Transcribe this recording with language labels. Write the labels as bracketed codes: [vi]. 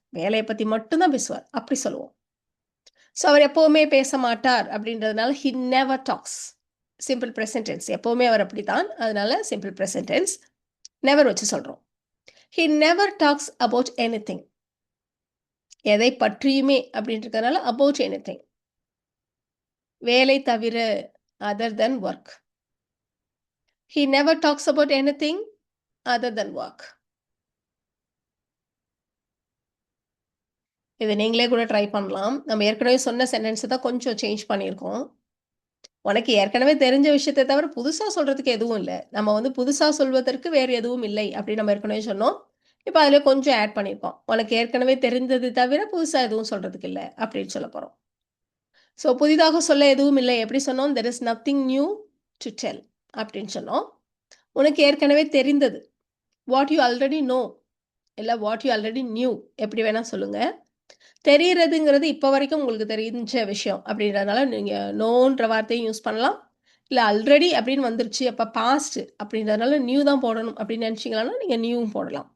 [ta] வேலையை பத்தி மட்டும்தான் பேசுவார் அப்படி சொல்லுவோம். ஸோ அவர் எப்பவுமே பேச மாட்டார் அப்படின்றதுனால [en] He never talks. [ta] Simple present tense. எப்பவுமே அவர் அப்படித்தான். அதனால சிம்பிள் ப்ரெசன்ட் டென்ஸ். நெவர் வச்சு சொல்றோம். [en] He never talks about anything. [ta] எதை பற்றியுமே அப்படின்றதுனால அபவுட் எனிதிங். வேலை தவிர [en] other than work. He never talks about anything other than work. [ta] இதை நீங்களே கூட ட்ரை பண்ணலாம். நம்ம ஏற்கனவே சொன்ன சென்டென்ஸ் தான் கொஞ்சம் சேஞ்ச் பண்ணியிருக்கோம். உனக்கு ஏற்கனவே தெரிஞ்ச விஷயத்தை தவிர புதுசா சொல்றதுக்கு எதுவும் இல்லை. நம்ம வந்து புதுசா சொல்வதற்கு வேறு எதுவும் இல்லை அப்படின்னு நம்ம ஏற்கனவே சொன்னோம். இப்போ அதில் கொஞ்சம் ஆட் பண்ணியிருக்கோம். உனக்கு ஏற்கனவே தெரிந்தது தவிர புதுசா எதுவும் சொல்றதுக்கு இல்லை அப்படின்னு சொல்ல போறோம். ஸோ புதிதாக சொல்ல எதுவும் இல்லை எப்படி சொன்னோம்? [en] there is nothing new to tell [ta] அப்படின்னு சொன்னோம். உனக்கு ஏற்கனவே தெரிந்தது [en] what you already know [ta] இல்லை [en] what you already knew [ta] எப்படி வேணா சொல்லுங்க. தெரிகிறதுங்கிறது இப்போ வரைக்கும் உங்களுக்கு தெரிஞ்ச விஷயம் அப்படின்றதுனால நீங்கள் நோன்ற வார்த்தையும் யூஸ் பண்ணலாம். இல்லை ஆல்ரெடி அப்படின்னு வந்துருச்சு அப்போ பாஸ்ட் அப்படின்றதுனால நியூ தான் போடணும் அப்படின்னு நினச்சிங்களான்னா நீங்கள் நியூவும் போடலாம்.